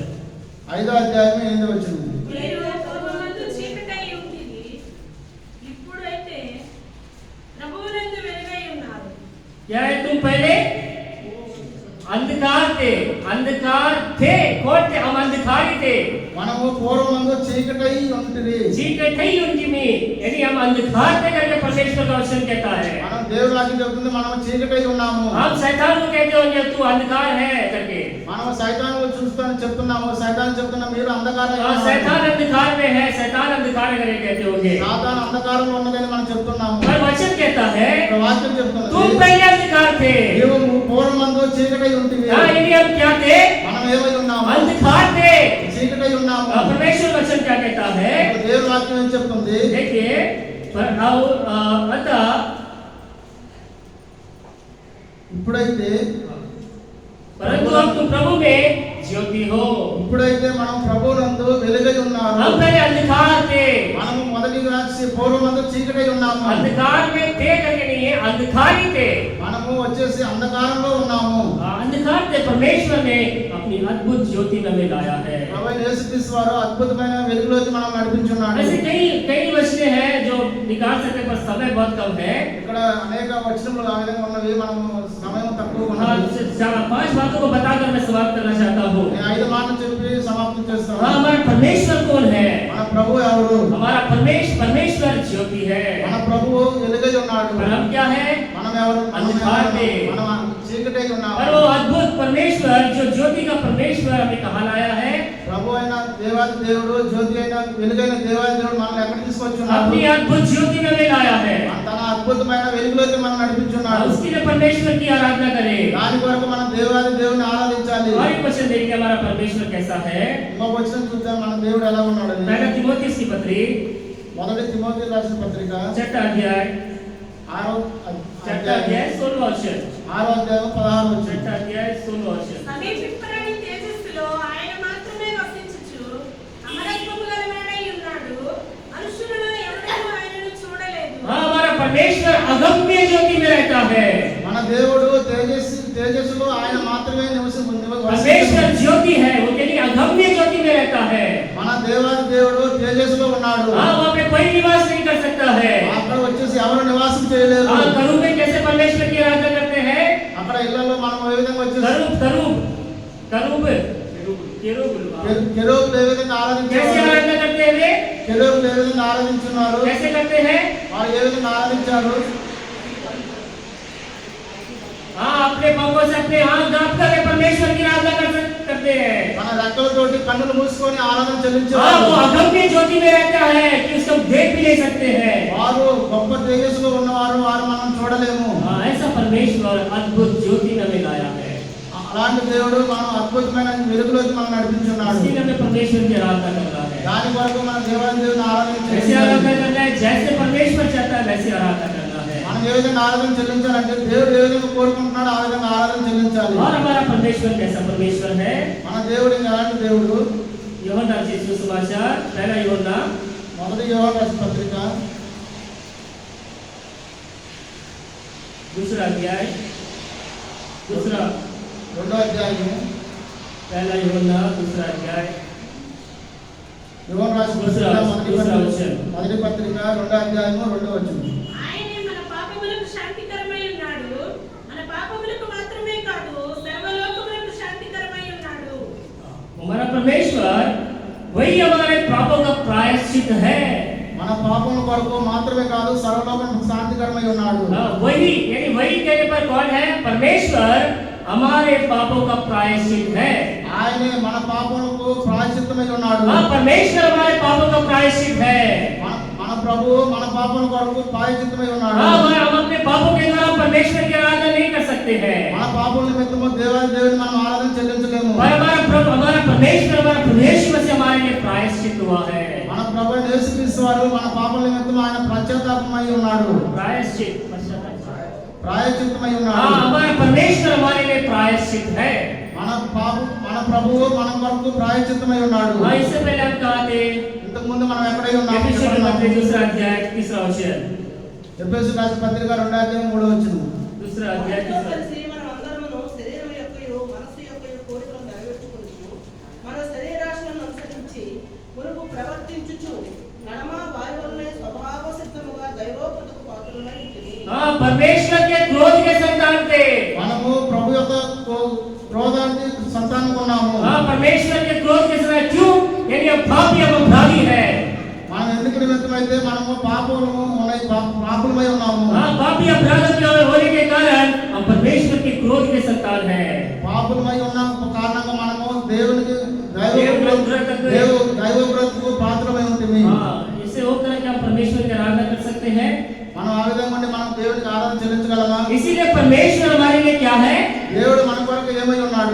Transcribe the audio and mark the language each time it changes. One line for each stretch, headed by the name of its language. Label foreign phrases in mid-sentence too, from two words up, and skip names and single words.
Telugu: 5వ అధ్యాయము 8వ వచనం. మీరు పూర్వమందు చీకటై ఉంటిరి, ఇప్పుడైతే ప్రభువునందు వెలుగై ఉన్నారు.
Hindi: क्या है? तुम पहले अंधकार थे। अंधकार थे, कौन थे? हम अंधकारी थे।
Telugu: మనము పూర్వమందు చీకటై ఉంటిరి.
Hindi: चीकट ही उनकी में, यानी हम अंधकार थे करके परमेश्वर का वचन कहता है।
Telugu: మనం దేవుడు వాక్యం చెప్తుంది మనం చీకటై ఉన్నాము.
Hindi: हम शैतान को कहते होंगे तू अंधकार है करके।
Telugu: మనం సైతాను చూస్తాను చెప్తున్నాము, సైతాన్ చెప్తున్నా మీరు అంధకారంలో
Hindi: हाँ,
Telugu: ఉన్నారు.
Hindi: शैतान अंधकार में है, शैतान अंधकार में करके कहते होंगे।
Telugu: సాతాను అంధకారంలో ఉన్నదని మనం చెప్తున్నాము.
Hindi: पर वचन कहता है
Telugu: ఇక్కడ వాక్యం చెప్తున్నది
Hindi: तुम पहले अंधकार थे।
Telugu: నీవు పూర్వమందు చీకటై ఉంటివి.
Hindi: हाँ, यानी हम क्या थे?
Telugu: మనం ఏమై ఉన్నాము?
Hindi: अंधकार थे।
Telugu: చీకటై ఉన్నాము.
Hindi: परमेश्वर वचन क्या कहता है?
Telugu: ఇక్కడ దేవుని వాక్యం ఏం చెప్తుంది?
Hindi: देखिए, अतः
Telugu: ఇప్పుడైతే
Hindi: परंतु अब तुम प्रभु में ज्योति हो।
Telugu: ఇప్పుడైతే మనం ప్రభువునందు వెలుగై ఉన్నాము.
Hindi: हम पहले अंधकार थे।
Telugu: మనము మొదటిగా పూర్వమందు చీకటై ఉన్నాము.
Hindi: अंधकार में थे करके नहीं है, अंधकार ही थे।
Telugu: మనము వచ్చేసి అంధకారంలో ఉన్నాము.
Hindi: अंधकार थे, परमेश्वर ने अपनी अद्भुत ज्योति में हमें लाया है।
Telugu: ప్రభువైన యేసుక్రీస్తు వారు అద్భుతమైన వెలుగులోకి మనం నడిపించున్నాడు.
Hindi: ऐसे कई वचने हैं जो निकाल सकते, पर समय बहुत कम है।
Telugu: ఇక్కడ అనేక వచనములు ఆ విధంగా ఉన్నవి, మనము సమయం తక్కువ
Hindi: हाँ,
Telugu: ఉన్నది.
Hindi: 5 बातों को बताकर मैं समाप्त करना चाहता हूँ।
Telugu: నేను 5 మాటలు చెప్పి సమాప్తం చేస్తాను.
Hindi: हाँ, हमारा परमेश्वर कौन है?
Telugu: మన ప్రభు ఎవరు?
Hindi: हमारा परमेश्वर ज्योति है।
Telugu: మన ప్రభువు వెలుగై ఉన్నాడు.
Hindi: पर हम क्या है?
Telugu: మనం ఎవరు?
Hindi: अंधकार में.
Telugu: మనం చీకటై ఉన్నాము.
Hindi: पर वो अद्भुत परमेश्वर जो ज्योति का परमेश्वर हमें कहाँ लाया है?
Telugu: ప్రభు అయిన దేవాది దేవుడు, జ్యోతి అయిన వెలుగైన దేవాది దేవుడు మనల్ని ఎక్కడ తీసుకొచ్చున్నాడు?
Hindi: अपनी अद्भुत ज्योति में हमें लाया है।
Telugu: తన అద్భుతమైన వెలుగులోకి మనం నడిపించున్నాడు.
Hindi: उसके लिए परमेश्वर की आराधना करें।
Telugu: దాని కొరకు మనం దేవాది దేవుని ఆరాధించాలి.
Hindi: और एक क्वेश्चन देखिए, हमारा परमेश्वर कैसा है?
Telugu: ఇంకొక వచనం చూద్దాం మన దేవుడు ఎలా ఉన్నాడని.
Hindi: पहला तीमुथियुस की पत्री,
Telugu: మొదటి తిమోతి రాసిన పత్రిక
Hindi: 6वां अध्याय,
Telugu: 6వ
Hindi: 6वां अध्याय 16वां वचन,
Telugu: 6వ అధ్యాయం 16వ వచనం.
Hindi: 6वां अध्याय 16वां वचन।
Telugu: సమీపింపరాని తేజస్సులో ఆయన మాత్రమే వసించుచు అమరత్వము గలవాడై ఉన్నాడు. మనుషులలో ఎవడూ ఆయనను చూడలేదు.
Hindi: हाँ, हमारा परमेश्वर अगम्य ज्योति में रहता है।
Telugu: మన దేవుడు తేజస్సులో ఆయన మాత్రమే
Hindi: परमेश्वर ज्योति है, वो यानी अगम्य ज्योति में रहता है।
Telugu: మన దేవాది దేవుడు తేజస్సులో ఉన్నాడు.
Hindi: हाँ, वहाँ पे कोई निवास नहीं कर सकता है।
Telugu: అక్కడ వచ్చేసి ఎవరు నివాసం చేయలేరు.
Hindi: हाँ, करूब में कैसे परमेश्वर की आराधना करते हैं?
Telugu: అక్కడ ఇళ్లలో మనం ఏ విధంగా వచ్చేసి
Hindi: करूब केरूब
Telugu: కెరూబులు ఏ విధంగా
Hindi: कैसे
Telugu: ఆరాధించారు?
Hindi: आराधना करते हैं?
Telugu: కెరూబులు ఏ విధంగా ఆరాధించున్నారు?
Hindi: कैसे करते हैं?
Telugu: వారు ఏ విధంగా ఆరాధించారు?
Hindi: हाँ, अपने पंखों से अपने हाथ दाप करके परमेश्वर की आराधना करते हैं।
Telugu: మన రెక్కలతోటి కన్నులు మూసుకొని ఆరాధన
Hindi: हाँ,
Telugu: చెల్లించారు.
Hindi: वो अगम्य ज्योति में रहता है कि उसको देख भी नहीं सकते हैं।
Telugu: వారు గొప్ప తేజస్సులో ఉన్నవారు, వారు మనం చూడలేము.
Hindi: हाँ, ऐसा परमेश्वर अद्भुत ज्योति में हमें लाया है।
Telugu: అలాంటి దేవుడు మనం అద్భుతమైన వెలుగులోకి మనం నడిపించున్నాడు.
Hindi: इसलिए हमें परमेश्वर की आराधना करना है।
Telugu: దాని కొరకు మన దేవాది దేవుని
Hindi: ऐसे आराधना
Telugu: ఆరాధించాలి.
Hindi: करना है जैसे परमेश्वर चाहता है, वैसे आराधना करना है।
Telugu: మనం ఏ విధంగా ఆరాధన చెల్లించాలంటే దేవుడు ఏ విధంగా కోరుకుంటున్నాడో ఆ విధంగా ఆరాధన చెల్లించాలి.
Hindi: और हमारा परमेश्वर कैसा परमेश्वर है?
Telugu: మన దేవుడు ఎలాంటి దేవుడు?
Hindi: యోహన్నా रचित सुसमाचार, पहला योहन्ना
Telugu: మొదటి యోహాను రాసిన పత్రిక
Hindi: 2वां अध्याय,
Telugu: రెండో అధ్యాయము,
Hindi: पहला योहन्ना 2वां अध्याय,
Telugu: యోహాను రాసిన పత్రిక మొదటి పత్రిక 2వ అధ్యాయము 2వ వచనం. ఆయనే మన పాపములకు శాంతికరమై ఉన్నాడు. మన పాపములకు మాత్రమే కాదు, సర్వలోకములకు శాంతికరమై ఉన్నాడు.
Hindi: हमारा परमेश्वर वही हमारे पापों का प्रायश्चित है।
Telugu: మన మన పాపముల కొరకు మాత్రమే కాదు సర్వలోకానికి శాంతికరమై ఉన్నాడు.
Hindi: वही यानी वही कहने पर कौन है? परमेश्वर हमारे पापों का प्रायश्चित है।
Telugu: ఆయనే మన పాపములకు ప్రాయశ్చిత్తమై ఉన్నాడు.
Hindi: परमेश्वर हमारे पापों का प्रायश्चित है।
Telugu: మన ప్రభు మన పాపముల కొరకు ప్రాయశ్చిత్తమై ఉన్నాడు.
Hindi: हम अपने पापों के द्वारा परमेश्वर की आराधना नहीं कर सकते हैं।
Telugu: మన పాపముల నిమిత్తము దేవుని మనం ఆరాధన చెల్లించలేము.
Hindi: हमारा प्रभु हमारा परमेश्वर हमारा प्रभु यीशु मसीह हमारे लिए प्रायश्चित हुआ है।
Telugu: మన ప్రభు యేసుక్రీస్తు వారు మన పాపముల నిమిత్తము ఆయన పశ్చాత్తాపమై ఉన్నాడు.
Hindi: प्रायश्चित
Telugu: ప్రాయశ్చిత్తమై ఉన్నాడు.
Hindi: हमारा परमेश्वर हमारे लिए प्रायश्चित है।
Telugu: మన ప్రభువు మన కొరకు ప్రాయశ్చిత్తమై ఉన్నాడు.
Hindi: इससे पहले हम कहा थे
Telugu: ఇంతకు ముందు మనం ఎక్కడై ఉన్నాము?
Hindi: एफेसियों के पत्र दूसरा अध्याय तीसरा वचन।
Telugu: ఎఫెసు రాసిన పత్రిక 2:3
Hindi: दूसरा अध्याय तीसरा
Telugu: కలిసి మనమందరమును శరీరం యొక్కయు మనసు యొక్కయు కోరికలను నెరవేర్చుకొనుచు మన శరీరాశలను అనుసరించి మునుపు ప్రవర్తించుచు నడమ వారి వలనే స్వభావ సిద్ధముగా దైవోక్తకు పాత్రులై ఉంటిమి.
Hindi: परमेश्वर के क्रोध के संतान थे।
Telugu: మనము ప్రభు యొక్క క్రోధానికి సంతానంగా ఉన్నాము.
Hindi: परमेश्वर के क्रोध के संतान क्यों? यानी अब पापी हम अपराधी है।
Telugu: మనం ఎందుకు నిమిత్తమైతే మనము పాపులమై ఉన్నాము.
Hindi: पापी अपराधी होने के कारण हम परमेश्वर के क्रोध के संतान है।
Telugu: పాపులమై ఉన్న కారణంగా మనము దేవునికి దైవోగ్రతకు పాత్రమై ఉంటిమి.
Hindi: इससे होकर क्या हम परमेश्वर की आराधना कर सकते हैं?
Telugu: మనం ఆ విధంగా ఉండి మనం దేవునికి ఆరాధన చెల్లించగలమా?
Hindi: इसीलिए परमेश्वर हमारे लिए क्या है?
Telugu: దేవుడు మన కొరకు ఏమై ఉన్నాడు?